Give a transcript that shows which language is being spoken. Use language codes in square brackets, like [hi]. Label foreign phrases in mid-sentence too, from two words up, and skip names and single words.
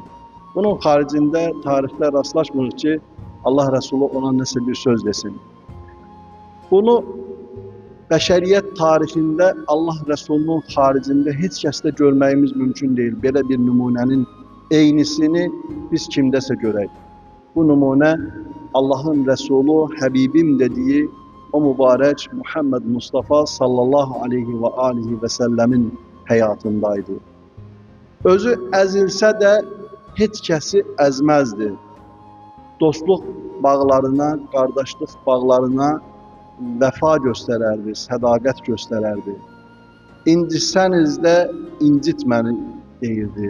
[az] Bunun xaricində tarixdə rastlaşmır ki, Allah Resulü ona nəsə bir söz desin. Bunu bəşəriyyət tarixində Allah Resulünün xaricində heç kəsdə görməyimiz mümkün deyil. Belə bir nümunənin eynisini biz kimdəsə görək. Bu nümunə Allah'ın Resulü, Həbibim dediği o mübarək Muhammed Mustafa [ar] صلى الله عليه وعليه وسلم [az] həyatındaydı. Özü əzilsə də heç kəsi əzməzdi. Dostluq bağlarına, qardaşlıq bağlarına vəfa göstərərdi, sədaqət göstərərdi. İncitsəniz də incitməni deyirdi.